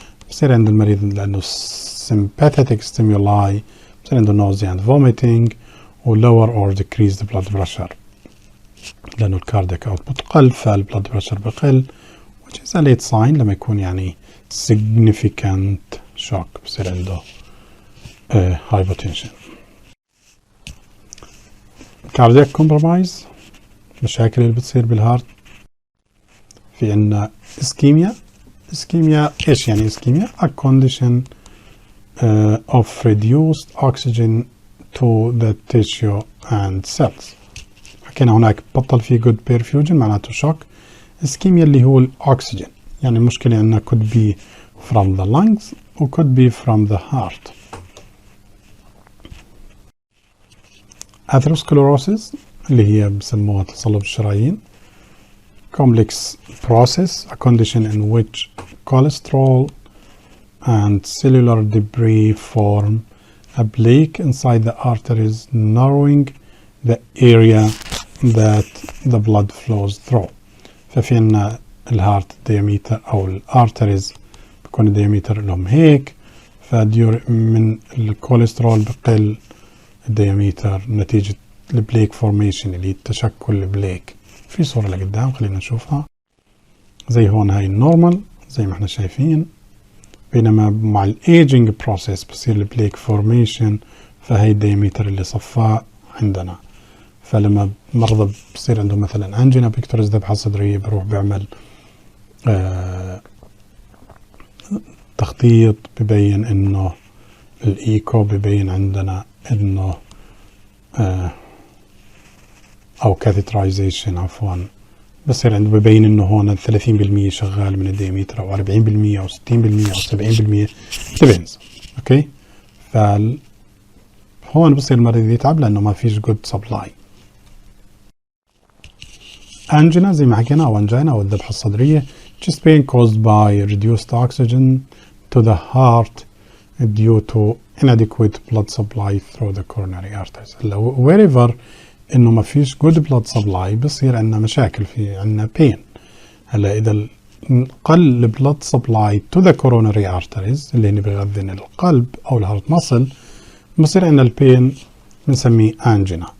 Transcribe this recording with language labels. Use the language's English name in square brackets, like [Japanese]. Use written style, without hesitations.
[Arabic] بصير عند المريض لانه [English] sympathetic stimuli [Arabic] بصير عنده [English] nausea and vomiting [Arabic] و [English] lower or decreased blood pressure [Arabic] لانه الكاردياك اوتبوت قل فالبلد بريشر بقل، [English] which is a late sign [Arabic] لما يكون يعني [English] significant shock [Arabic] بصير عنده hypotension. [English] cardiac compromise، [Arabic] مشاكل اللي بتصير بالهارت. في عندنا ischemia. ايش يعني [English] ischemia؟ a condition of reduced oxygen to the tissue and cells. [Arabic] حكينا هناك بطل في good perfusion معناته shock. [English] ischemia [Arabic] اللي هو الأكسجين، يعني المشكلة عندنا [English] could be from the lungs و could be from the heart. [Arabic] atherosclerosis اللي هي بسموها تصلب الشرايين. [English] complex process, a condition in which cholesterol and cellular debris form a plaque inside the arteries, narrowing the area that the blood flows through. [Arabic] ففي عنا الهارت diameter أو الارتريز بيكون الدياميتر لهم هيك، من الكوليسترول بقل الدياميتر نتيجة البليك فورميشن اللي تشكل البليك. في صورة لقدام خلينا نشوفها. زي هون هاي النورمال زي ما احنا شايفين، بينما مع الايجنج بروسيس بصير البليك فورميشن، فهي الدياميتر اللي صفاه عندنا. فلما مرضى بصير عندهم مثلا انجينا بيكتوريس ذبحة صدرية، بروح بعمل تخطيط ببين انه الايكو ببين عندنا انه او كاثيترايزيشن عفوا، بصير عنده ببين انه هون 30% شغال من الدياميتر او 40% او 60% او 70%، depends. اوكي، هون بصير المريض يتعب لانه ما فيش جود سبلاي. انجينا زي ما حكينا او انجينا او الذبحة الصدرية [English] chest pain caused by reduced oxygen to the heart due to inadequate blood supply through the coronary arteries. [Arabic] wherever انه ما فيش [English] good blood supply [Arabic] بصير عندنا مشاكل، في عندنا pain. هلا اذا قل [English] blood supply to the coronary arteries [Arabic] اللي هن بيغذين القلب او الهارت ماسل، بصير عندنا البين بنسميه انجينا.